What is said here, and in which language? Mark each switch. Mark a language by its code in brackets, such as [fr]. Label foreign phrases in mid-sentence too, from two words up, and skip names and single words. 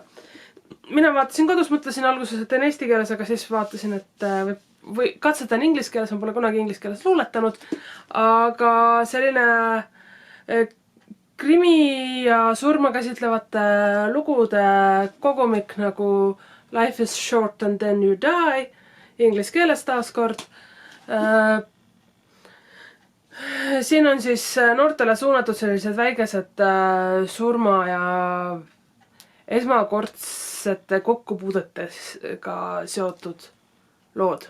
[et] Mina vaatasin kodus, mõtlesin alguses, et teen eesti keeles, aga siis vaatasin, et või katsetan inglise keeles, ma pole kunagi inglise keeles luuletanud, aga selline krimi ja surma käsitlevate lugude kogumik nagu [en] Life is short and then you die, [et] inglise keeles taaskord. Siin on siis noortele suunatud sellised väikesed surma ja esmakordsete kokkupuudetega seotud lood.